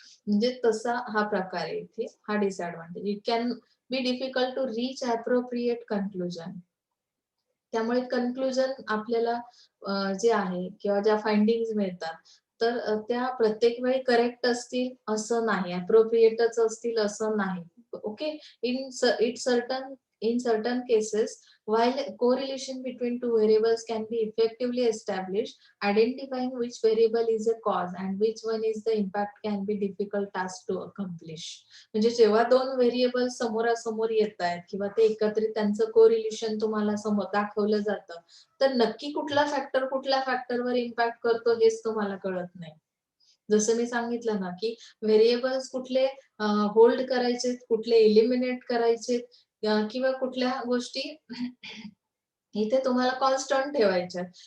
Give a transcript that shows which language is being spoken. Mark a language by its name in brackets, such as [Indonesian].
[Marathi] म्हणजे तसा हा प्रकार आहे इथे, हा disadvantage. [English] It can be difficult to reach appropriate conclusion. [Marathi] त्यामुळे कन्क्लुजन आपल्याला जे आहे किंवा ज्या फाइंडिंग्स मिळतात, तर त्या प्रत्येक वेळी करेक्ट असतील असं नाही, अप्रोप्रिएटच असतील असं नाही. Okay. It certain [English] In certain cases, while correlation between two variables can be effectively established, identifying which variable is a cause and which one is the impact can be difficult task to accomplish. [Marathi] म्हणजे जेव्हा दोन variable समोरासमोर येत आहेत किंवा ते एकत्रित त्यांचं कोरिलेशन तुम्हाला समोर दाखवलं जातं, तर नक्की कुठला फॅक्टर कुठल्या फॅक्टरवर इम्पॅक्ट करतो हेच तुम्हाला कळत नाही. जसं मी सांगितलं ना, की व्हेरिएबल्स कुठले होल्ड करायचेत, कुठले एलिमिनेट करायचेत किंवा कुठल्या गोष्टी इथे तुम्हाला कॉन्स्टंट ठेवायच्या.